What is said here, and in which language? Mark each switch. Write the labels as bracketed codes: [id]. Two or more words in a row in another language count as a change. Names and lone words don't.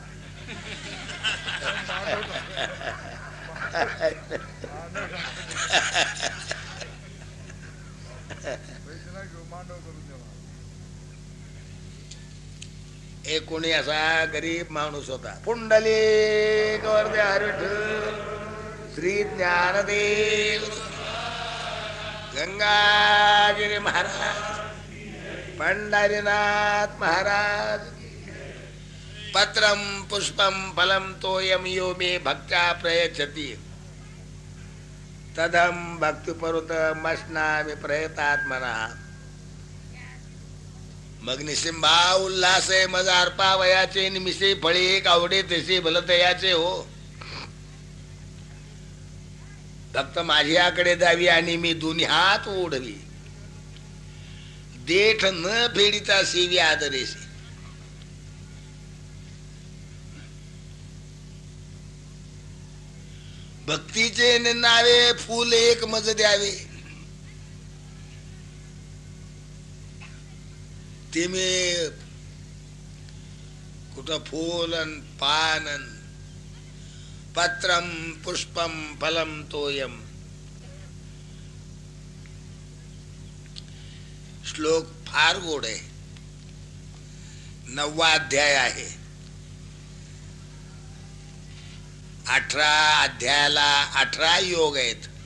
[mr] एक कोणी असा गरीब माणूस होता, पुंडलिक वरदे हरिविठ्ठल श्री ज्ञानदेव गंगागिरी महाराज पंढरीनाथ महाराज. [sa] पत्रम पुष्पम फलम तोयम यो मे भक्त्या प्रयच्छति तदम भक्तिपरुतम मश्नामि प्रयतात्मना. [mr] मग निसिंबा उल्हासे मज अर्पा वयाचे निमिषे फळी कावडे तसे भलतयाचे हो. फक्त माझ्याकडे जावी आणि मी दोन्ही हात ओढवी, देठ न फेडीचा सेवी आदरेशी. भक्तीचे नावे फूल एक मज द्यावे, ते मी कुठं फूल अन पान अन [sa] पत्रम पुष्पम फलम तोयम. [mr] श्लोक फार गोड आहे, 9वा अध्याय आहे. 18 अध्यायाला 18 योग आहेत.